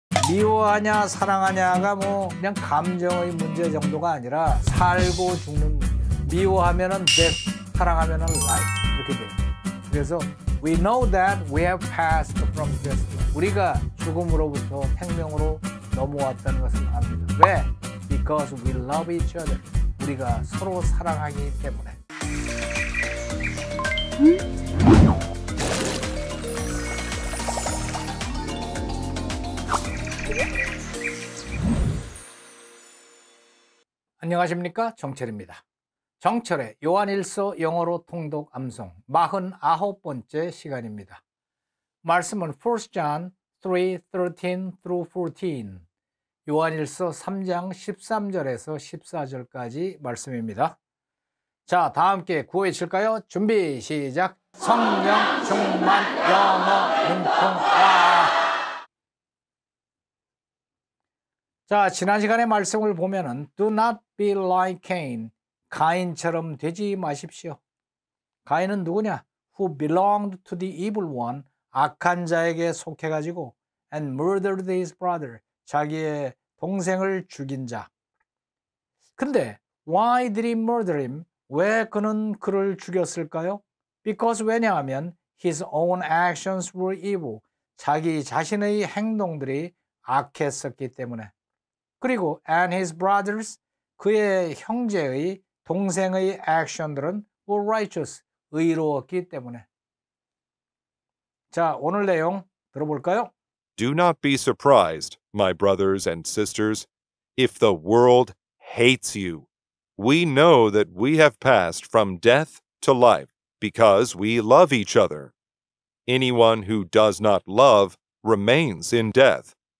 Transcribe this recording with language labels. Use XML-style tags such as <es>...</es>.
<ko>미워하냐 사랑하냐가 뭐 그냥 감정의 문제 정도가 아니라 살고 죽는 문제. 미워하면은 death, 사랑하면은 life 이렇게 돼요. 그래서</ko> <en>we know that we have passed from death.</en> <ko>우리가 죽음으로부터 생명으로 넘어왔다는 것을 압니다. 왜?</ko> <en>Because we love each other.</en> <ko>우리가 서로 사랑하기 때문에. 안녕하십니까, 정철입니다. 정철의 요한일서 영어로 통독 암송 49번째 시간입니다. 말씀은 1 John 3:13-14 요한일서 3장 13절에서 14절까지 말씀입니다. 자, 다 함께 구호해 칠까요? 준비 시작. 성령 충만 영어 능통화. 자, 지난 시간의 말씀을 보면은</ko> <en>Do not be like Cain.</en> <ko>가인처럼 되지 마십시오. 가인은 누구냐?</ko> <en>Who belonged to the evil one.</en> <ko>악한 자에게 속해가지고</ko> <en>and murdered his brother.</en> <ko>자기의 동생을 죽인 자. 근데</ko> <en>why did he murder him?</en> <ko>왜 그는 그를 죽였을까요?</ko> <en>Because</en> <ko>왜냐하면</ko> <en>his own actions were evil.</en> <ko>자기 자신의 행동들이 악했었기 때문에. 그리고</ko> <en>and his brothers,</en> <ko>그의 형제의 동생의 액션들은</ko> <en>were righteous,</en> <ko>의로웠기 때문에. 자, 오늘 내용 들어볼까요?</ko> <en>Do not be surprised, my brothers and sisters, if the world hates you. We know that we have passed from death to life because we love each other. Anyone who does not love remains in death.</en>